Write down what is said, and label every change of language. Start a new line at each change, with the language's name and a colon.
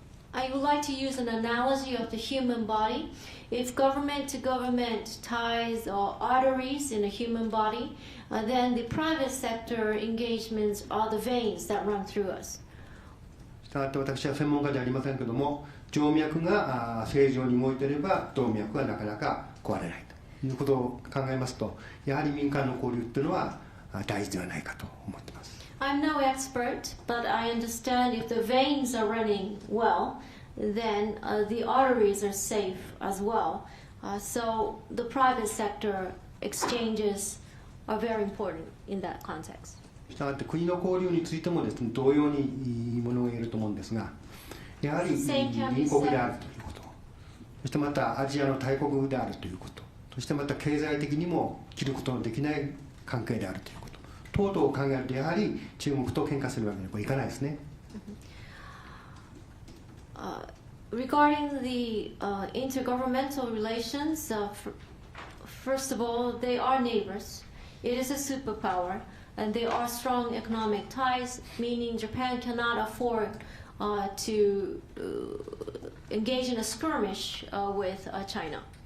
English: I would like to use an analogy of the human body. If government-to-government ties or arteries in a human body, then the private sector engagements are the veins that run through us.
Japanese: したがって私は専門家ではありませんけれども、静脈が正常に動いていれば動脈はなかなか壊れないということを考えますと、やはり民間の交流というのは大事ではないかと思っています。
English: I'm no expert, but I understand if the veins are running well, then the arteries are safe as well. So the private sector exchanges are very important in that context.
Japanese: したがって国の交流についてもですね、同様にものが言えると思うんですが、やはり隣国であるということ、そしてまたアジアの大国であるということ、そしてまた経済的にも切ることのできない関係であるということ。等々を考えるとやはり中国と喧嘩するわけにはいかないですね。
English: Regarding the intergovernmental relations, first of all, they are neighbors. It is a superpower, and there are strong economic ties, meaning Japan cannot afford to engage in a skirmish with China.